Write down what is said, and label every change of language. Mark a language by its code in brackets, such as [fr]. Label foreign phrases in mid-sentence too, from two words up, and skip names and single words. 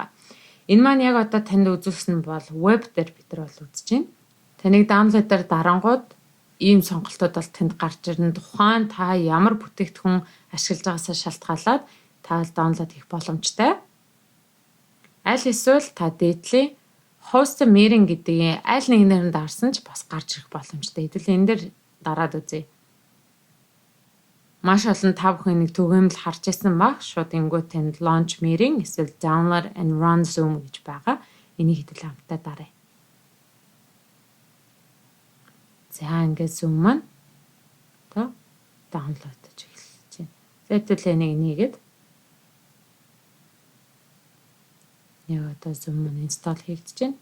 [mn] Энэ маань яг одоо танд үзүүлсэн бол веб дээр бид нар бол үзэж байна. Таныг download дээр дарангууд ийм сонголтууд бол танд гарч ирнэ. Тухайн та ямар бүтээгдэхүүн ашиглаж байгаасаа шалтгаалаад та бол download хийх боломжтой. Аль эсвэл та дээдлийн [en] host meeting [mn] гэдгийг аль нэгнээр нь дарсан ч бас гарч ирэх боломжтой. Хэдүүл энэ дээр дараад үзье. Маш олон та бүхэн нэг түгээмэл харж ирсэн баг. Шууд ингүү танд [en] launch meeting [mn] эсвэл [en] download and run Zoom [mn] гэж байгаа. Энийг хэдүүл хамтдаа дарая. За ингээд Zoom маань одоо download гэж эхэлж байна. За хэдүүл энийг нээгээд яг одоо Zoom маань install хийгдэж байна.